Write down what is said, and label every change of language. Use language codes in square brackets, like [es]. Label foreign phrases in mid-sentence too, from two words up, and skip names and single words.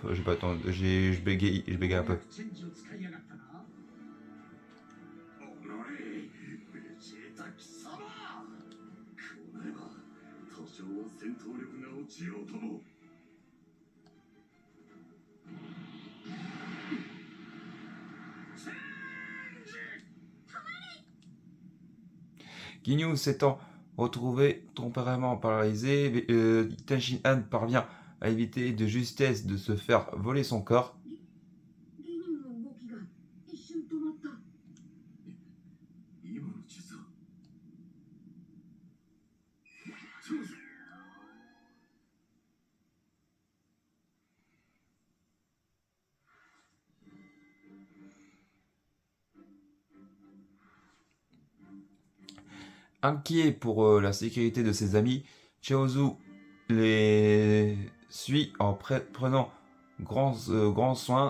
[fr] J'ai pas attendre, je bégaye un peu. [ja] チェンジを使いやがったな。おのれベジータ貴様こうなれば多少は戦闘力が落ちようとも [fr] Ginyu s'étant retrouvé temporairement paralysé, Tenshin Han parvient à éviter de justesse de se faire voler son corps. [ja] ギニューの動きが一瞬止まった。今の術はそうだ [fr] Inquiet pour la sécurité de ses amis, Chiaozu les suit en prenant grand soin.